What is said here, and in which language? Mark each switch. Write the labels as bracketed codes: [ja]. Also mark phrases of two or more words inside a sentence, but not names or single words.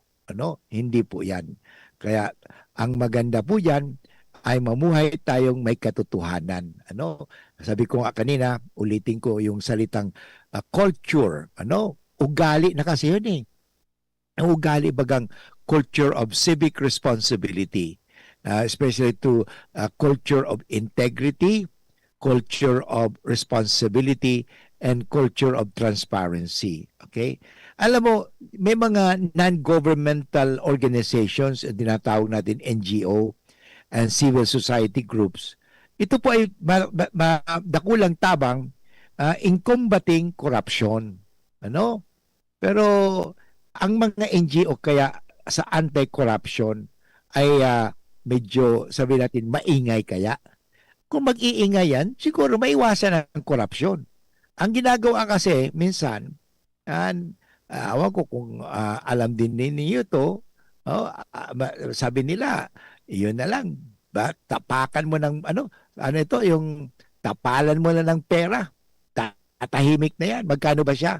[tl] Hindi po yan. Kaya ang maganda po yan ay mamuhay tayong may katotohanan. Sabi ko nga kanina, ulitin ko yung salitang culture. Ugali na kasi yun eh. Ang ugali bagang [en] culture of civic responsibility, especially to culture of integrity, culture of responsibility, and culture of transparency. [tl] Okay? Alam mo, may mga [en] non-governmental organizations, [tl] tinatawag natin NGO, and [en] civil society groups. [tl] Ito po ay [bik] dakulang tabang [en] in combating corruption. [tl] Pero ang mga NGO kaya sa anti-corruption ay medyo, sabi natin, maingay kaya. Kung mag-iingay yan, siguro maiwasan ang korupsyon. ang ginagawa kasi minsan, awan ko kung alam din ninyo to, sabi nila, yun na lang, tapakan mo ng ito, yung tapalan mo na ng pera, tatahimik na yan, magkano ba siya?